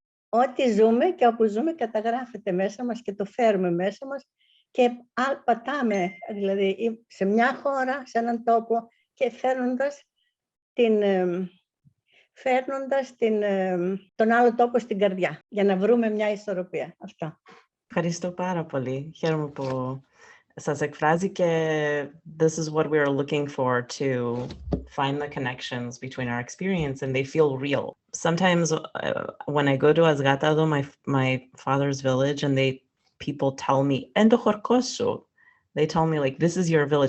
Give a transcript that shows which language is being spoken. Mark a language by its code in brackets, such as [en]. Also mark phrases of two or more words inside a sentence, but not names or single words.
[el] Ό,τι ζούμε και όπου ζούμε καταγράφεται μέσα μας και το φέρουμε μέσα μας και πατάμε δηλαδή σε μια χώρα, σε έναν τόπο, και φέρνοντας τον άλλο τόπο στην καρδιά, για να βρούμε μια ισορροπία. Αυτά. Ευχαριστώ πάρα πολύ. Χαίρομαι που σας εκφράζει, και [en] this is what we are looking for, to find the connections between our experience and they feel real. Sometimes when I go to Azgatado, my father's village, and people tell me, they tell me like, this is your village.